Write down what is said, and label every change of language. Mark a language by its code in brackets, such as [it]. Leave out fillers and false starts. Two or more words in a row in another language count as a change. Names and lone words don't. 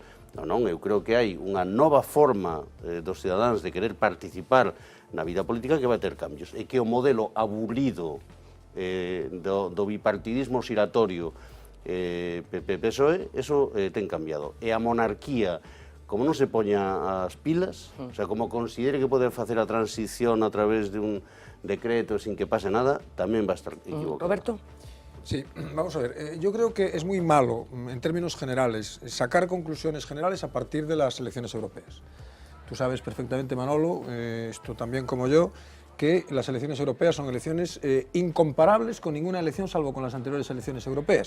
[gl] Non, eu creo que hai unha nova forma dos cidadáns de querer participar na vida política que vai ter cambios, e que o modelo aburrido do bipartidismo xiratorio PP-PSOE, eso ten cambiado. E a monarquía, como non se poña as pilas, o sea, como considere que pode facer a transición a través de un decreto sin que pase nada, tamén va a estar equivocado. Roberto? [es] Sí, vamos a ver, yo creo que es muy malo, en términos generales, sacar conclusiones generales a partir de las elecciones europeas. Tú sabes perfectamente, Manolo, esto también como yo, que las elecciones europeas son elecciones incomparables con ninguna elección salvo con las anteriores elecciones europeas.